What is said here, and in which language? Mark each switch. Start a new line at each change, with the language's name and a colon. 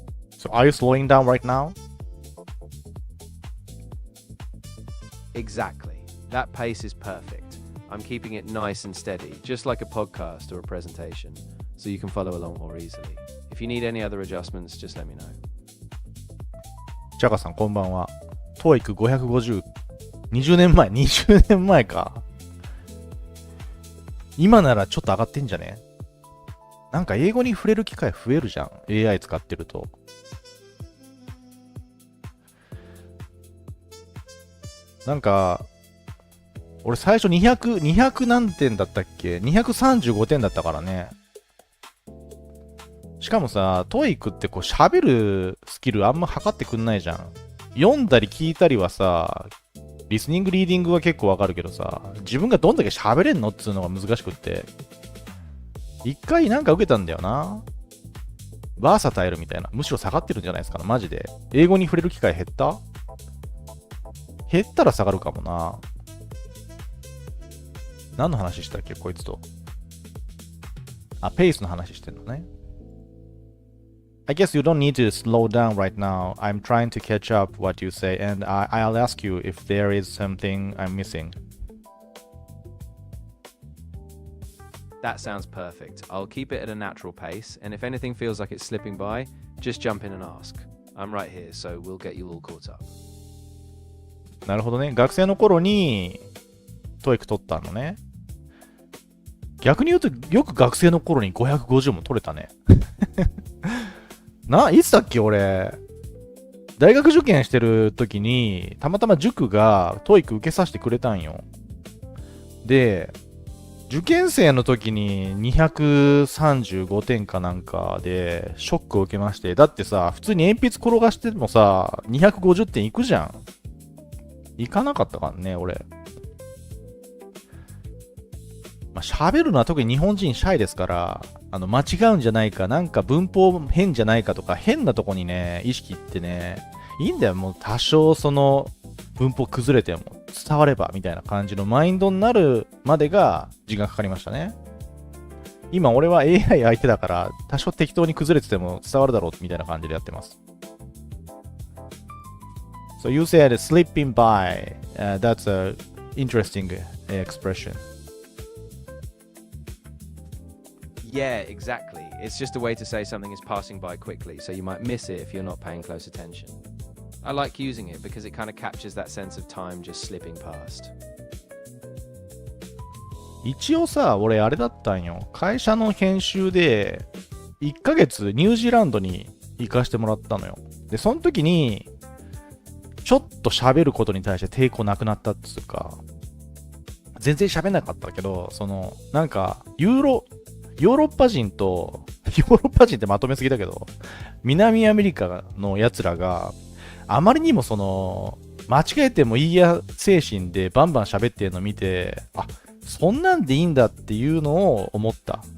English: So are you slowing down right now? Exactly. That pace is perfect. I'm keeping it nice and steady, just like a podcast or a presentation, so you can follow along more easily. If you need any other adjustments, just let me know.
Japanese: ジャガさんこんばんは。 TOEIC550。 20年前か。今ならちょっと上がってんじゃね？なんか英語に触れる機会増えるじゃん。AI 使ってると。なんか、俺最初200何点だったっけ？ 235 点だったからね。しかもさ、TOEIC ってこう喋るスキルあんま測ってくんないじゃん。読んだり聞いたりはさ、リスニングリーディングは結構わかるけどさ、自分がどんだけ喋れんのっつうのが難しくって。一回なんか受けたんだよな。バーサタイルみたいな。むしろ下がってるんじゃないですかな、マジで。英語に触れる機会減ったら下がるかもな。何の話したっけ、こいつと。あ、ペースの話してんのね。
English: I guess you don't need to slow down right now. I'm trying to catch up what you say, and I'll ask you if there is something I'm missing. That sounds perfect. I'll keep it at a natural pace, and if anything feels like it's slipping by, just jump in and ask. I'm right here, so we'll get you all caught up.
Japanese: なるほどね。学生の頃に TOEIC 取ったのね。逆に言うと、よく学生の頃に550も取れたね。いつだっけ俺。大学受験してる時に、たまたま塾が TOEIC 受けさせてくれたんよ。で、受験生の時に235点かなんかでショックを受けまして。だってさ、普通に鉛筆転がしてもさ、250点いくじゃん。いかなかったからね、俺。まあ、喋るのは特に日本人シャイですから、間違うんじゃないか、なんか文法変じゃないかとか、変なとこにね、意識ってね、いいんだよ。もう多少その文法崩れても伝わればみたいな感じのマインドになるまでが時間かかりましたね。今俺は AI 相手だから、多少適当に崩れてても伝わるだろうみたいな感じでやってます。
English: So you said slipping by. That's a interesting expression. Yeah, exactly. It's just a way to say something is passing by quickly, so you might miss it if you're not paying close attention. I like using it because it kind of captures that sense of time just slipping past.
Japanese: 一応さ、俺あれだったんよ。会社の研修で1ヶ月ニュージーランドに行かしてもらったのよ。で、その時にちょっと喋ることに対して抵抗なくなったっつうか、全然喋んなかったけど、なんかヨーロッパ人ってまとめすぎだけど、南アメリカの奴らがあまりにも間違えてもいいや精神でバンバン喋ってるのを見て、あ、そんなんでいいんだっていうのを思った。